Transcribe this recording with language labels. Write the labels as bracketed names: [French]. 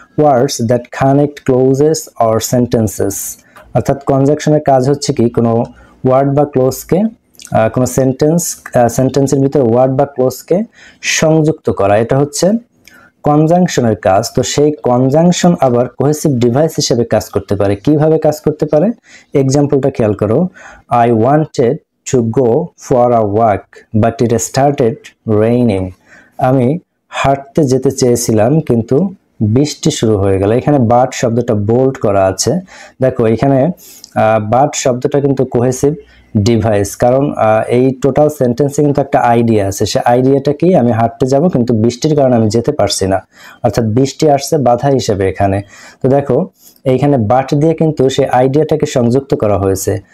[English] words that connect clauses or sentences, [Bangla] অর্থাৎ কনজাংশনের কাজ হচ্ছে কি কোনো ওয়ার্ড বা ক্লোজকে, কোনো সেন্টেন্সের ভিতরে ওয়ার্ড বা ক্লোজকে সংযুক্ত করা, এটা হচ্ছে কনজাংশনের কাজ। তো সেই কনজাংশন আবার কোহেসিভ ডিভাইস হিসেবে কাজ করতে পারে। কিভাবে কাজ করতে পারে এক্সাম্পলটা খেয়াল করো। [English] I wanted to go for a walk but it started raining. [Bangla] আমি হাঁটতে যেতে চেয়েছিলাম কিন্তু বৃষ্টি শুরু হয়ে গেল। এখানে বাট শব্দটা বোল্ড করা আছে। দেখো এখানে বাট শব্দটা কিন্তু কোহেসিভ ডিভাইস, কারণ এই টোটাল সেন্টেন্সে কিন্তু একটা আইডিয়া আছে। সে আইডিয়াটা কি, আমি হাঁটতে যাব কিন্তু বৃষ্টির কারণে আমি যেতে পারছি না, অর্থাৎ বৃষ্টি আসছে বাধা হিসেবে এখানে। তো দেখো এইখানে বাট দিয়ে কিন্তু সেই আইডিয়াটাকে সংযুক্ত করা হয়েছে।